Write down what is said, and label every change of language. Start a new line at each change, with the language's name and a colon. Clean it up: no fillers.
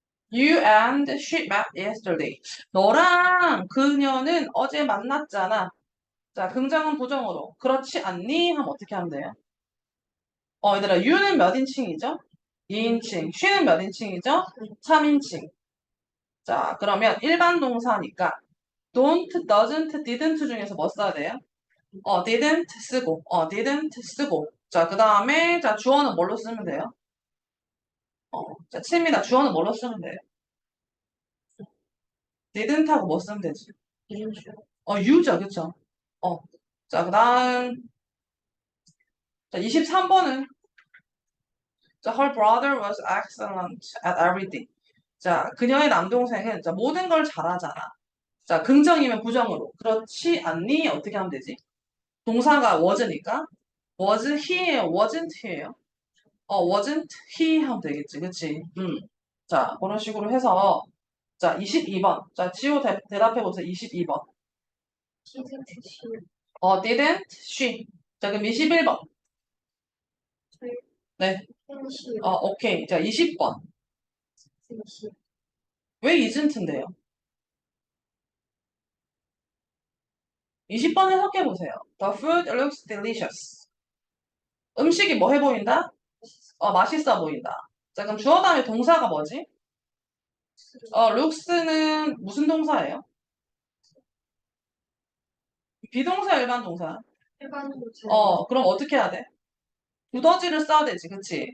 English: You and she met yesterday.
Korean: 너랑 그녀는 어제 만났잖아. 자, 긍정은 부정으로. 그렇지 않니? 하면 어떻게 하면 돼요? 얘들아, you는 몇 인칭이죠? 2인칭. she는 몇 인칭이죠? 3인칭. 자, 그러면 일반 동사니까 don't, doesn't, didn't 중에서 뭐 써야 돼요? didn't 쓰고, didn't 쓰고. 자, 그 다음에, 자, 주어는 뭘로 쓰면 돼요? 자, 칩니다. 주어는 뭘로 쓰면 돼요? didn't 하고 뭐 쓰면 되지? 이름표. you죠, 그쵸? 어.
English: 자,
Korean: 그 다음,
English: 자, 23번은, 자, her brother was excellent at everything.
Korean: 자, 그녀의 남동생은, 자, 모든 걸 잘하잖아. 자, 긍정이면 부정으로. 그렇지 않니? 어떻게 하면 되지? 동사가 was니까
English: was he
Korean: 예요,
English: wasn't he
Korean: 예요?
English: wasn't he
Korean: 하면 되겠지, 그치? 자, 그런 식으로 해서 자, 22번. 자, 지호 대답해보세요. 22번.
English: didn't she? didn't she? 자,
Korean: 그럼 21번. 네,
English: didn't she?
Korean: 오케이. 자, 20번.
English: didn't she?
Korean: 왜 isn't인데요? 20번 해석해보세요.
English: The food looks delicious.
Korean: 음식이 뭐 해 보인다? 맛있어 보인다. 자, 그럼 주어 다음에 동사가 뭐지? looks는 무슨 동사예요? 비동사, 일반 동사? 일반 동사. 그럼 어떻게 해야 돼? 두더지를 써야 되지, 그치?